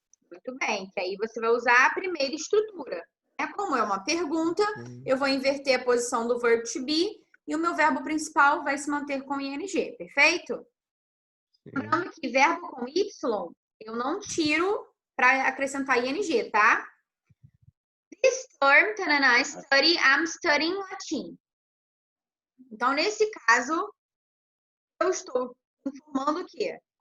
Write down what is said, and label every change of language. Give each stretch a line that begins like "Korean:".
Portuguese: Muito bem, que aí você vai usar a primeira estrutura. Como é uma pergunta, eu vou inverter a posição do verbo to be e o meu verbo principal vai se manter com ing, perfeito? Lembrando que verbo com y, eu não tiro para acrescentar ing, tá?
English: This term, tanana, study, I'm studying Latin.
Portuguese: Então, nesse caso, eu estou informando o quê?